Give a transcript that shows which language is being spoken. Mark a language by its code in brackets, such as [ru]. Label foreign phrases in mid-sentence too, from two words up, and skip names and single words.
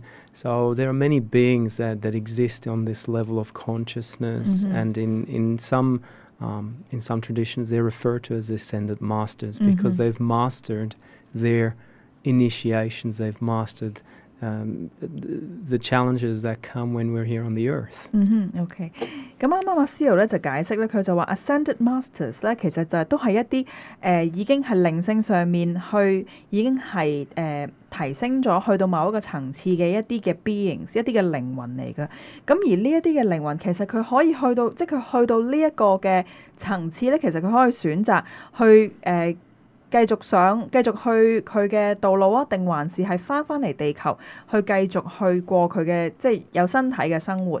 [en] So there are many beings that exist on this level of consciousness, and in some traditions they're referred to as ascended masters because they've mastered their initiations, they've mastered the challenges that come when we're here on the earth. [yue] OK， 咁啱啱阿 Zeo 咧就解釋咧，佢就話 [en] Ascended Masters [yue] 咧其實就都係一啲已經係靈性上面已經係提升咗去到某一個層次嘅一啲嘅 beings， 一啲嘅靈魂嚟嘅。咁而呢一啲嘅靈魂其實佢可以去到，即係佢去到呢一個嘅層次咧，其實佢可以選擇去繼續去佢嘅道路啊，定還是係翻嚟地球去繼續去過佢嘅即係有身體嘅生活。